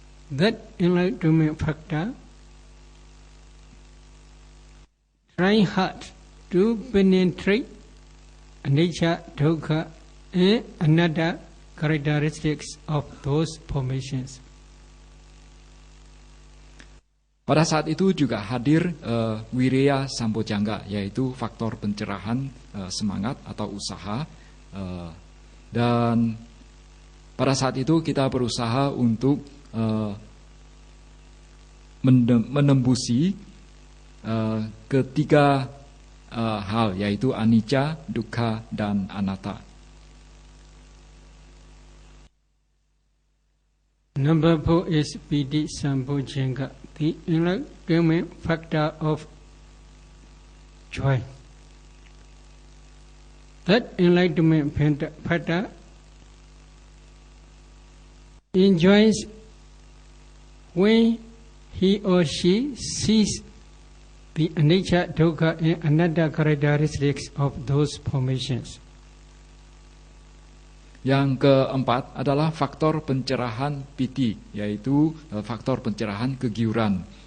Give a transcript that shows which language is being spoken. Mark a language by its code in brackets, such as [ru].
[en] That enlightenment factor try hard to penetrate anicca, dukkha, and anatta characteristics of those formations. [id] Pada saat itu juga hadir Viriya Sambojjhanga, yaitu faktor pencerahan semangat atau usaha. Dan pada saat itu kita berusaha untuk menembusi ketiga hal, yaitu anicca, dukkha, dan anatta. [en] Number 4 is Piti Sambojjhanga, the enlightenment factor of joy. That enlightenment factor enjoys when he or she sees the anicca, dukkha, and anatta characteristics of those formations. [id] Yang keempat adalah faktor pencerahan piti, yaitu faktor pencerahan kegiuran.